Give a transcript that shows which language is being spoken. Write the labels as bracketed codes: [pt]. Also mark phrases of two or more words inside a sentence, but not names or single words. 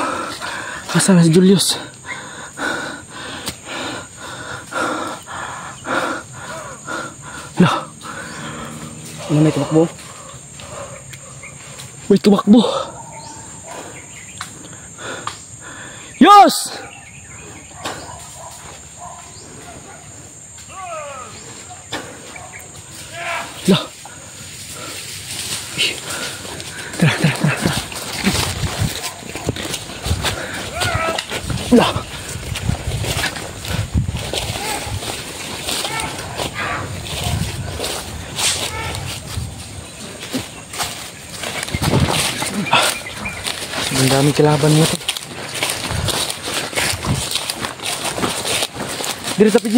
[tl] Asan na si Julius? Lah. Ano may tumakbo? May tumakbo. Yos! Lah. Tara. Lah. Ang daming kalaban mo to. Dirita PJ.